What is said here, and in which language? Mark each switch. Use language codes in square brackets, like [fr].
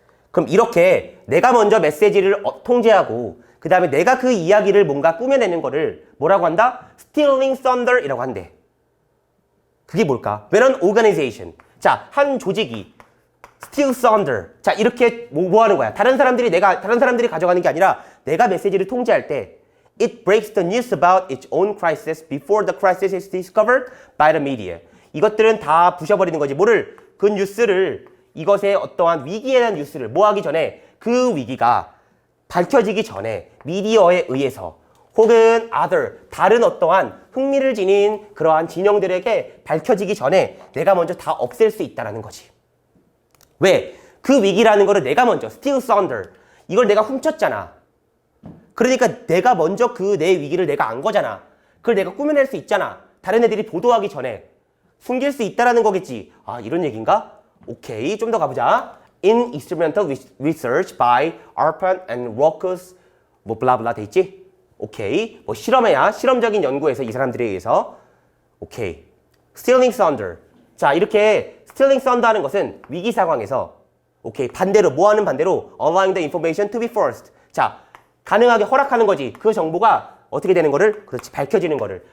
[ko] 그럼 이렇게 내가 먼저 메시지를 통제하고 그 다음에 내가 그 이야기를 뭔가 꾸며내는 거를 뭐라고 한다? stealing thunder 이라고 한대. 그게 뭘까? [en] When an organization, [ko] 자, 한 조직이 steal thunder, 자, 이렇게 뭐 하는 거야? 다른 사람들이 가져가는 게 아니라 내가 메시지를 통제할 때 [en] it breaks the news about its own crisis before the crisis is discovered by the media. [ko] 이것들은 다 부셔버리는 거지. 뭐를? 그 뉴스를 이것의 어떠한 위기에 대한 뉴스를 뭐 하기 전에 그 위기가 밝혀지기 전에 미디어에 의해서 혹은 다른 어떠한 흥미를 지닌 그러한 진영들에게 밝혀지기 전에 내가 먼저 다 없앨 수 있다는 거지. 왜? 그 위기라는 거를 내가 먼저 steal thunder 이걸 내가 훔쳤잖아. 그러니까 내가 먼저 그 내 위기를 내가 안 거잖아. 그걸 내가 꾸며낼 수 있잖아. 다른 애들이 보도하기 전에 숨길 수 있다라는 거겠지. 아, 이런 얘기인가? 오케이, 좀 더 가보자. [en] In experimental research by Arpan and Rockus [ko] 뭐 블라블라 돼 있지? 오케이, 뭐 실험적인 연구에서 이 사람들에 의해서 오케이, stealing thunder. 자, 이렇게 stealing thunder 하는 것은 위기 상황에서 오케이, 반대로 뭐 하는 반대로 [en] allowing the information to be first. [ko] 자, 가능하게 허락하는 거지. 그 정보가 어떻게 되는 거를? 그렇지, 밝혀지는 거를.